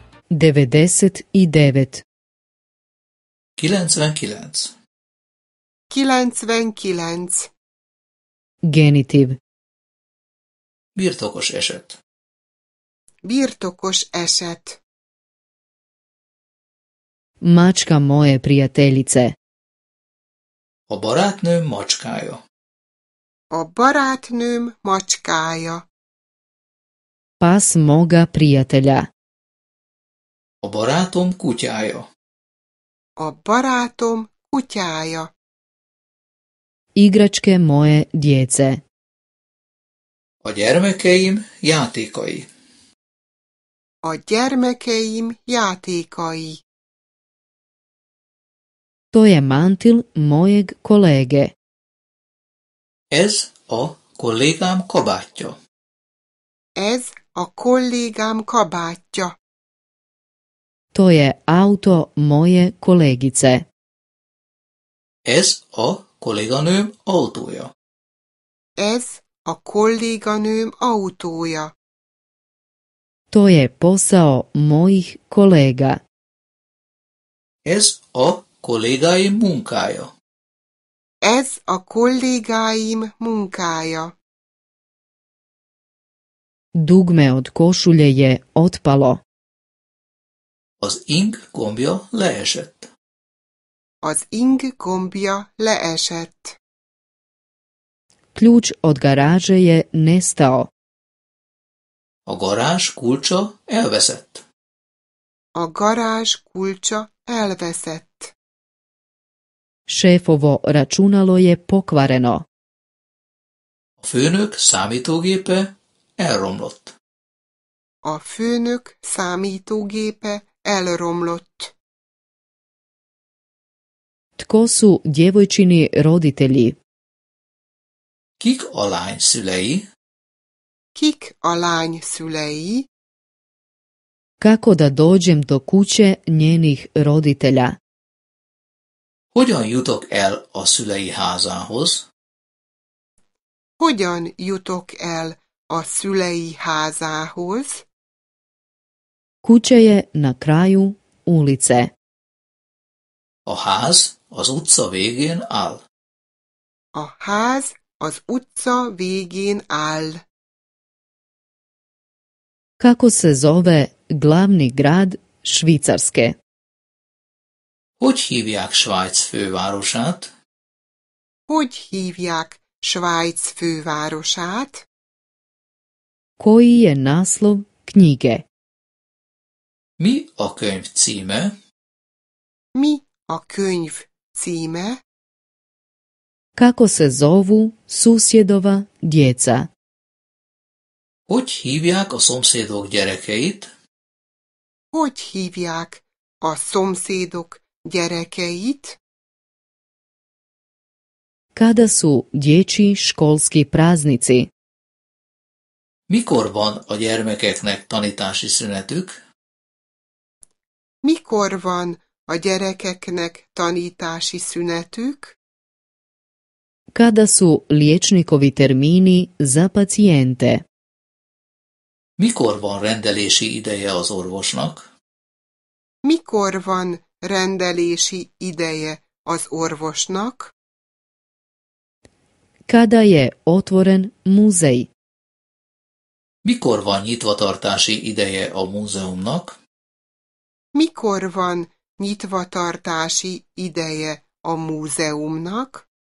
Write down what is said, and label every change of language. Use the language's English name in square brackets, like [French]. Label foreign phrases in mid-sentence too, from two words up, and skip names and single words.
[Croatian] 99. 99. 99. Genitiv. [Hungarian] Birtokos eset. Birtokos eset. [Croatian] Mačka moje prijateljice. [Hungarian] A barátnőm macskája. A barátnőm macskája. [Croatian] Pas moga prijatelja. [Hungarian] A barátom kutyája. A barátom kutyája. [Croatian] Igračke moje djece. [Hungarian] A gyermekeim játékai. A gyermekeim játékai. [Croatian] To je mantil mojeg kolege. [Hungarian] Ez a kollégám kabátja. Ez a kollégám kabátja. [Croatian] To je auto moje kolegice. [Hungarian] Ez a kolléganőm autója. Ez a kolléganőm autója. [Croatian] To je posao mojih kolega. [Hungarian] Ez a kollégáim munkája. Ez a kollégáim munkája. [Croatian] Dugme od košulje je otpalo. [Hungarian] Az ing gombja leesett. Az ing gombja leesett. [Croatian] Ključ od garaže je nestao. [Hungarian] A garázs kulcsa elveszett. A garázs kulcsa elveszett. [Croatian] Šefovo računalo je pokvareno. [Hungarian] A főnök számítógépe elromlott. A főnök számítógépe elromlott. [Croatian] Tko su djevojčini roditelji? [Hungarian] Kik a lány szülei? Kik a lány szülei? [Croatian] Kako da dođem do kuće njenih roditelja? [Hungarian] Hogyan jutok el a szülei házához? Hogyan jutok el a szülei házához? [Croatian] Kuća je na kraju ulice. [Hungarian] A ház az utca végén áll. A ház az utca végén áll. [Croatian] Kako se zove glavni grad Švicarske? [Hungarian] Hogy hívják Svájc fővárosát? Hogy hívják Svájc fővárosát? [Croatian] Koji je naslov knjige? [Hungarian] Mi a könyv címe? Mi a könyv címe? [Croatian] Kako se zovu susjedova djeca? [Hungarian] Hogy hívják a szomszédok gyerekeit? Hogy hívják a szomszédok gyerekeit? [Croatian] Kada su dječji školski praznici? [Hungarian] Mikor van a gyermekeknek tanítási szünetük? Mikor van a gyerekeknek tanítási szünetük? [Croatian] Kada su liječnikovi termini za pacijente? [Hungarian] Mikor van rendelési ideje az orvosnak? Mikor van rendelési ideje az orvosnak? [Croatian] Kada je otvoren muzej? [Hungarian] Mikor van nyitvatartási ideje a múzeumnak? Mikor van nyitvatartási ideje a múzeumnak?